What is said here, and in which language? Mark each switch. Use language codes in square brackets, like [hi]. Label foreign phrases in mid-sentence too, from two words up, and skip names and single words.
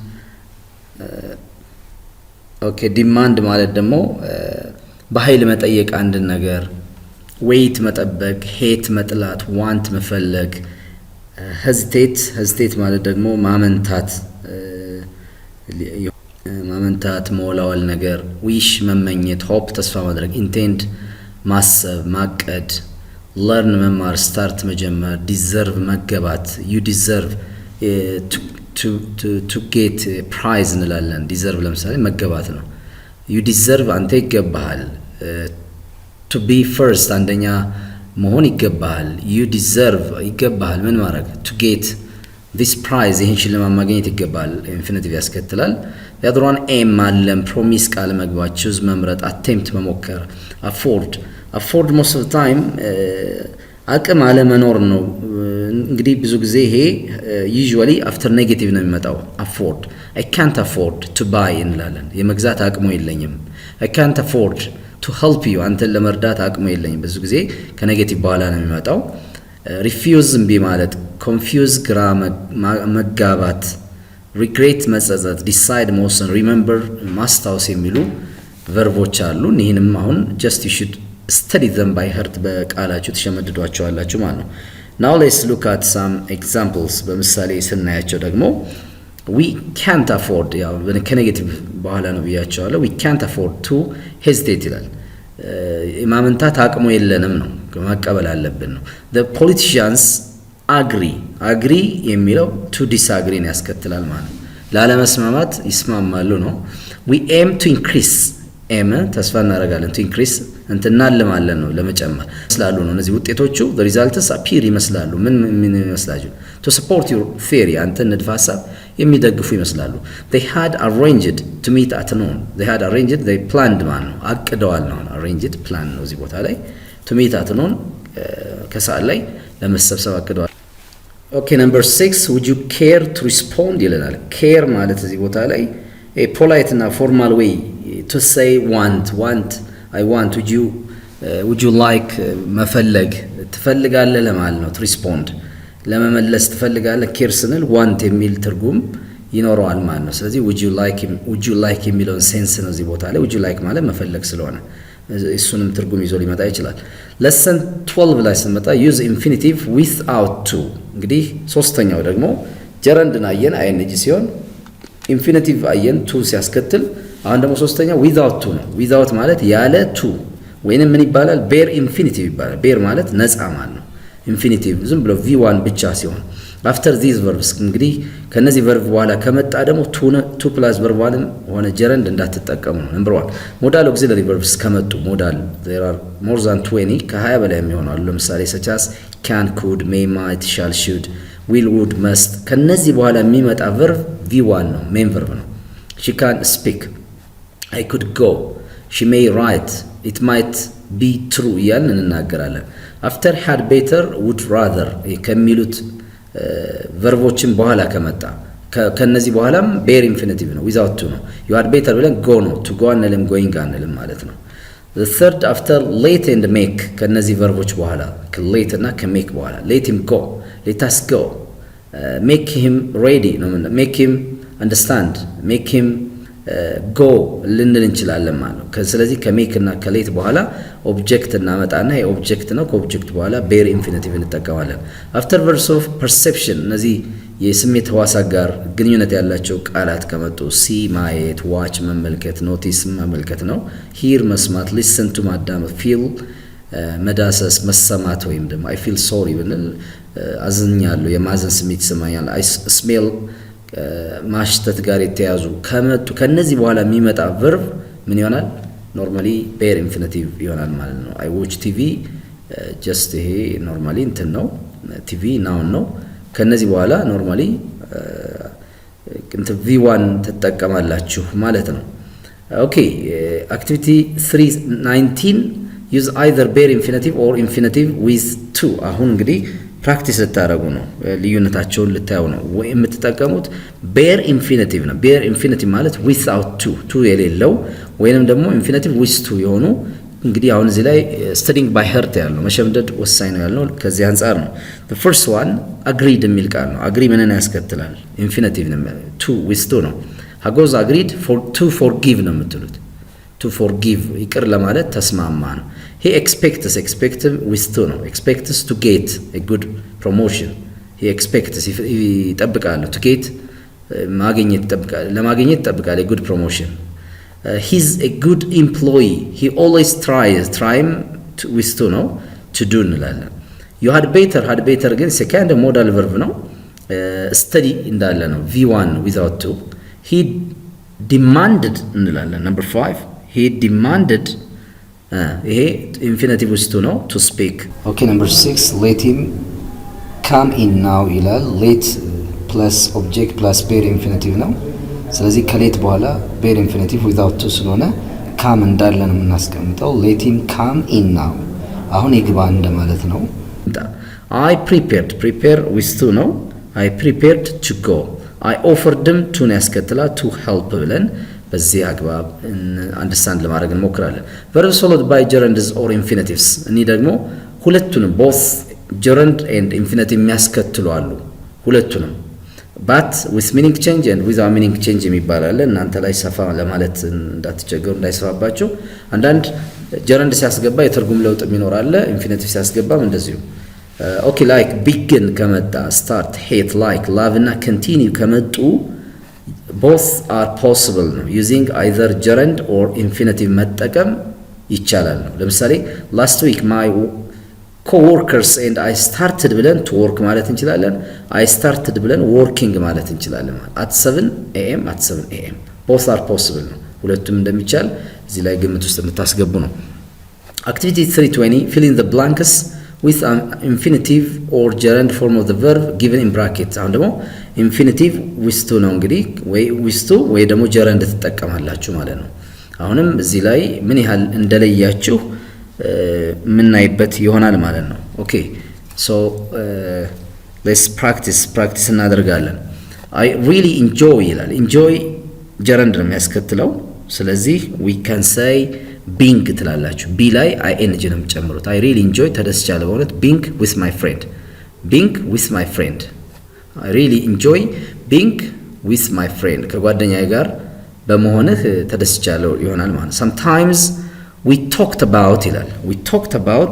[am] ኦኬ ዲማንድ ማለት ደግሞ በኃይል መጠየቅ አንድ ነገር wait መጠበቅ hate መጥላት want መፈለግ hesitate ማለት ደግሞ ማመንታት ማመንታት መወላወል ነገር ዊሽ መመኘት ሆፕ ተስፋ ማድረግ ኢንቴንድ ማሰብ ማቀድ learn መማር start መጀመር deserve መገባት [en] you deserve to get prize [am] እንላለን deserve ለምሳሌ መገባት ነው [en] you deserve [am] አንተ ይገባሃል [en] to be first [am] አንደኛ መሆን ይገባሃል [en] you deserve [am] ይገባሃል ምን ማድረግ [en] to get this prize [am] ይህን ሽልማት ማግኘት ይገባሃል [en] infinitive ያስከትላል the other one aim ማለም promise [am] ቃል መግባት [en] choose መምረጥ attempt መሞከር afford most of the time [am] አቅም አለ መኖር ነው እንግዲህ ብዙ ጊዜ ይሄ [en] usually after negative [am] ነው የሚመጣው afford [en] I can't afford to buy [am] እንላለን የመግዛት አቅሙ የለኝም [en] I can't afford to help you [am] አንተን ለመርዳት አቅሙ የለኝም ብዙ ጊዜ ከኔጌቲቭ በኋላ ነው የሚመጣው refuse እምቢ ማለት confuse ግራ መጋባት regret መጸጸት decide መወሰን remember ማስታወስ የሚሉ ቨርቦች አሉ ይህንም አሁን [en] just you should study them by heart [am] በቃላችሁ ተሸመድዷቸዋላችሁ ማለት ነው [en] now let's look at some examples [am] በምሳሌ ስናያቸው ደግሞ [en] we can't afford [am] ያው ከኔጌቲቭ በኋላ ነው ብያቸዋለሁ [en] we can't afford to hesitate [am] ይላል ማመንታት አቅሙ የለንም ነው መቀበል አለብን ነው [en] the politicians agree [am] የሚለው [en] to disagree [am] ነው ያስከትላል ማለት ነው ላለመስማማት ይስማማሉ ነው [en] we aim to increase [am] ተስፋ እናደርጋለን [en] to increase [am] እንትናልማለን ነው ለመጨመር ስላሉ ነው እነዚህ ውጤቶቹ [en] the results appear [am] ይመስላሉ ምን ይመስላሉ [en] to support your theory [am] አንተ ንድፈ ሐሳብ የሚደግፉ ይመስላሉ [en] they had arranged to meet at noon they planned [am] ማለት ነው አቅደዋል ነው [en] arranged plan [am] ነው እዚህ ቦታ ላይ [en] to meet at noon [am] ከሰዓት ላይ ለመሰብሰብ አቅደዋል [en] okay number 6 would you care to respond [am] ይለናል [en] care [am] ማለት እዚህ ቦታ ላይ [en] a polite [am] እና [en] formal way to say want I want would you like [am] መፈለግ ትፈልጋለህ ለማለት ነው [en] to respond [am] ለመመለስ ትፈልጋለህ care ስንል want የሚል ትርጉም ይኖረዋል ማለት ነው ስለዚህ [en] would you like [am] የሚለውን ሴንስ ነው እዚህ ቦታ ላይ [en] would you like [am] ማለት መፈለግ ስለሆነ እሱንም ትርጉም ይዞ ሊመጣ ይችላል [en] lesson 12 [am] ላይ ስንመጣ [en] use infinitive without to [am] እንግዲህ ሶስተኛው ደግሞ gerund አየን ing ሲሆን infinitive አየን to ሲያስከትል አሁን ደግሞ ሶስተኛው without to ነው without ማለት ያለ to ወይንም ምን ይባላል [en] bare infinitive [am] ይባላል bare ማለት ነፃ ማለት ነው infinitive ዝም ብሎ v1 ብቻ ሲሆን [en] after these verbs [am] እንግዲህ ከነዚህ verb በኋላ ከመጣ ደግሞ [en] to plus verb [am] ሆነ gerund እንዳትጠቀሙ ነው number [en] 1 modal auxiliary verbs [am] ከመጡ [en] modal there are more than 20 [am] ከ20 በላይ የሚሆናሉ ለምሳሌ [en] such as can could may might shall should will would must [am] ከነዚህ በኋላ የሚመጣ [en] verb v1 ነው main verb ነው she can speak I could go she may write it might be true [am] ያልን እንናገራለን [en] after had better would rather [am] ከሚሉት ቨርቦችን በኋላ ከመጣ ከነዚህ በኋላም [en] bare infinitive [am] ነው [en] without to [am] ነው [en] you had better [am] ብለን go ነው [en] to go [am] አንልም going አንልም ማለት ነው [en] the third after let and make [am] ከነዚህ ቨርቦች በኋላ let እና ከmake በኋላ [en] let him go let us go make him ready ነው make him understand make him go [am] ልንል እንችላለን ማለት ነው ስለዚህ ከሜክ እና ከሌት በኋላ ኦብጀክት እናመጣና የኦብጀክት ነው ከኦብጀክት በኋላ [en] bare infinitive [am] እንጠቀማለን [en] after verbs of perception [am] እነዚህ የስሜት ህዋሳት ጋር ግንኙነት ያላቸው ቃላት ከመጡ see ማየት watch መመልከት notice መመልከት ነው hear መስማት [en] listen to [am] ማዳመጥ feel መዳሰስ መሰማት ወይም ደግሞ [en] I feel sorry [am] ብንል አዝኛለሁ የማዘን ስሜት ይሰማኛል [en] I smell [am] ማሽተት ጋር የተያዙ ከመጡ ከነዚህ በኋላ የሚመጣ verb ምን ይሆናል normally [en] bare infinitive [am] ይሆናል ማለት ነው [en] I watch TV just [am] ይሄ normally እንትን ነው [en] TV noun [am] ነው ከነዚህ በኋላ normally እንትን v1 ተጠቀማላችሁ ማለት ነው [en] okay activity 319 use either bare infinitive or infinitive with to [am] አሁን እንግዲህ ፕራክቲስ ልታረጉ ነው ልዩነታቸውን ልታዩ ነው ወይ የምትጠቀሙት [en] bare infinitive [am] ነው bare infinitive ማለት without to የሌለው ወይንም ደግሞ [en] infinitive with to [am] የሆኑ እንግዲህ አሁን እዚህ ላይ [en] studying by heart [am] ያለው መሸምደድ ወሳኝ ነው ያልነው ከዚህ አንፃር ነው [en] the first one agreed [am] የሚል ቃል ነው [en] agree [am] ምንን ያስከትላል [en] infinitive ነው to with to ነው hagoes agreed to forgive [am] ነው የምትሉት [en] to forgive [am] ይቅር ለማለት ተስማማ ነው [en] he expects with to ነው expects to get a good promotion he expects [am] ይጠብቃል [en] to get [am] ለማግኘት ይጠብቃል [en] a good promotion he's a good employee he always tries with to ነው to do እንላለን you had better ግን second modal verb ነው study [am] እንዳለ ነው [en] v1 without to he demanded እንላለን number 5 he demanded ይሄ infinitive with to ነው to speak okay number 6 let him come in now ይላል let plus object plus bare infinitive [am] ነው ስለዚህ ከሌት በኋላ [en] bare infinitive without to [am] ስለሆነ come እንዳለ ነው የምናስቀምጠው [en] let him come in now [am] አሁን ይግባ እንደማለት ነው [en] I prepare with to [am] ነው [en] I prepared to go I offered them to [am] ያስከትላ [en] to help [am] ብለን በዚህ አግባብ አንደርስታንድ ለማድረግ እንሞክራለን [en] verbs followed by gerunds or infinitives [am] እኔ ደግሞ ሁለቱንም [en] both gerund and infinitive [am] የሚያስከትሉ አሉ ሁለቱንም [en] but with meaning change [am] and without meaning change የሚባል አለ እናንተ ላይ ሰፋ ለማለት እንዳትቸገሩ እንዳይሰፋባችሁ አንዳንድ gerund ሲያስገባ የትርጉም ለውጥ የሚኖር አለ [en] infinitive [am] ሲያስገባም እንደዚሁ [en] okay like begin [am] ከመጣ [en] start hate like love እና continue [am] ከመጡ [en] both are possible ነው using either gerund or infinitive [am] መጠቀም ይቻላል ነው ለምሳሌ [en] last week my co-workers and I started [am] ብለን [en] to work [am] ማለት እንችላለን [en] I started [am] ብለን [en] working [am] ማለት እንችላለን [en] at 7 am at 7 am both are possible ነው [am] ሁለቱም እንደሚቻል እዚህ ላይ ግምት ውስጥ የምታስገቡ ነው [en] activity 320 fill in the blanks with an infinitive or gerund form of the verb given in brackets [am] አሁን ደግሞ [en] infinitive with to [am] ነው እንግዲህ ወይ [en] with to [am] ወይ ደግሞ [en] gerund [am] ተጠቀማላችሁ ማለት ነው አሁንም እዚህ ላይ ምን ያህል እንደለያችሁ ምናይበት ይሆናል ማለት ነው ኦኬ [en] so let's practice [am] እናደርጋለን [en] I really enjoy [am] ይላል enjoy [en] gerund ነው [am] የሚያስከትለው ስለዚህ [en] we can say being [am] ትላላችሁ b ላይ ing ነው የምጨምሩት [en] I really enjoy [am] ተደስቻለሁ በእውነት [en] being with my friend I really enjoy being with my friend [am] ከጓደኛዬ ጋር በመሆንህ ተደስቻለሁ ይሆናል ማለት [en] sometimes we talked about [am] ይላል [en] we talked about